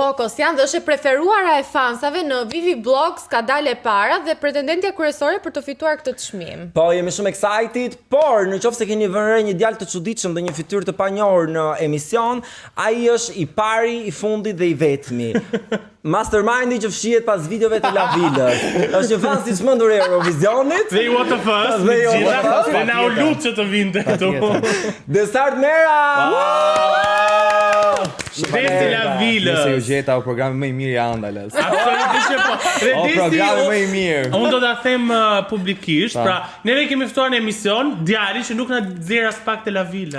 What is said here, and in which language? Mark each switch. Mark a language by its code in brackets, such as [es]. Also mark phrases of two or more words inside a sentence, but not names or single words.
[sq] Po, Kosjan dhe është e preferuara e fansave në Vivi Blogs, ka dalë e para dhe pretendentja kryesore për të fituar këtë çmim. Po, jemi shumë excited, por në qoftë se keni vënë re një djalë të çuditshëm dhe një fytyrë të panjohur në emision, ai është i pari, i fundit dhe i vetmi. Mastermindi që fshihet pas videove të Lavilës. Është një fan si çmendur e Eurovisionit. Dhe i what the fuss, Dhe i what the fuss, dhe na u lut që të vinte këtu. Desart Mera! Desi Lavilës. Nëse ju gjeta o programi më i mirë i Andales. Absolutisht që po. Dhe O programi më i mirë. Unë do ta them publikisht, pra neve kemi ftuar në emision djalin që nuk na nxjerr as pak te Lavila.